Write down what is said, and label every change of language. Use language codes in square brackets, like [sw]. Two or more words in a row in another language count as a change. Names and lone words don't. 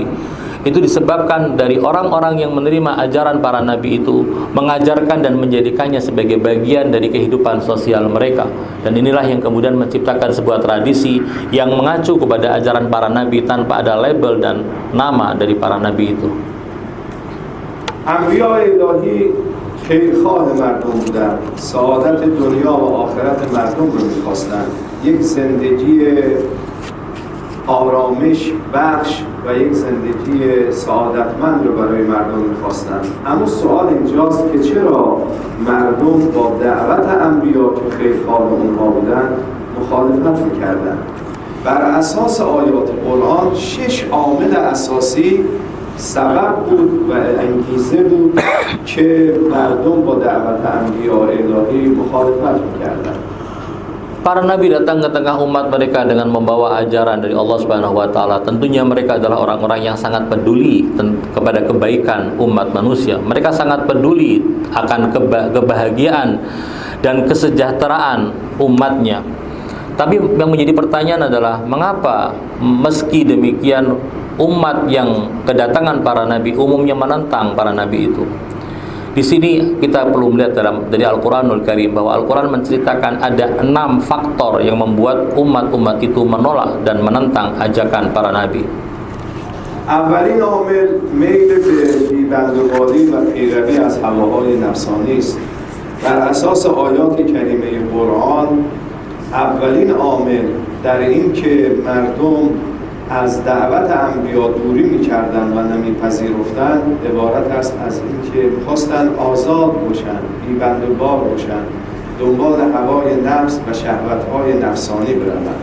[id] Itu disebabkan dari orang-orang yang menerima ajaran para nabi itu mengajarkan dan menjadikannya sebagai bagian dari kehidupan sosial mereka. Dan inilah yang kemudian menciptakan sebuah tradisi yang mengacu kepada ajaran para nabi tanpa ada label dan nama dari para nabi itu. [fa] انبیاء الهی خیرخواه مردم بودند، سعادت دنیا و آخرت مردم رو می‌خواستند، یک زندگی آرامش بخش و یک زندگی سعادتمند رو برای مردم می‌خواستند. اما سوال اینجاست که چرا مردم با دعوت انبیا که خیرخواه اونها بودند مخالفت می‌کردند؟ بر اساس آیات قرآن 6 عامل اساسی سبب بود و انگیزه بود که مردم با دعوت انبیاء الهی مخالفت می‌کردند. [id] Para nabi datang ke tengah umat mereka dengan membawa ajaran dari Allah [ar] سبحانه وتعالى. [id] Tentunya mereka adalah orang-orang yang sangat peduli kepada kebaikan umat manusia. Mereka sangat peduli akan kebahagiaan dan kesejahteraan umatnya. Tapi yang menjadi pertanyaan adalah mengapa meski demikian umat yang kedatangan para nabi umumnya menentang para nabi itu. Di sini kita perlu melihat dari Al-Quranul Karim bahwa Al-Quran menceritakan ada 6 faktor yang membuat umat-umat itu menolak dan menentang ajakan para nabi. [fa] اولین عامل میل به بی‌بندوباری و پیروی از هواهای نفسانی است. بر اساس آیات کریمه قرآن اولین عامل در این که مردم از دعوت انبیا دوری می‌کردند و نمی‌پذیرفتند عبارت است از اینکه می‌خواستند آزاد باشند، بی‌بندوبار باشند، دنبال هوای نفس و شهوت‌های نفسانی بروند.